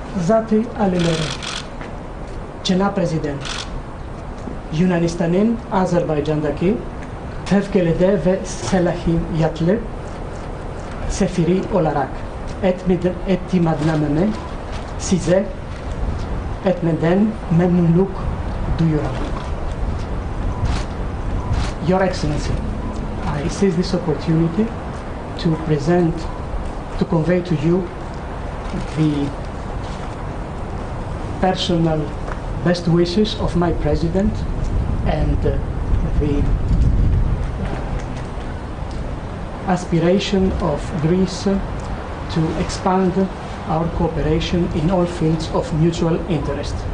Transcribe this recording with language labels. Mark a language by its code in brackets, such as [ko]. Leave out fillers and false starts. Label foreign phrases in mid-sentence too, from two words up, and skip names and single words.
[az] Azati aliləri, Cənab Prezident, Yunanistanın Azərbaycandakı təvkilidə və səlahiyyətli səfiri olaraq etimadnaməni sizə etmədən məmnunluq duyuram. [en] Your Excellency, I seize this opportunity to convey to you the personal best wishes of my President and the aspiration of Greece to expand our cooperation in all fields of mutual interest.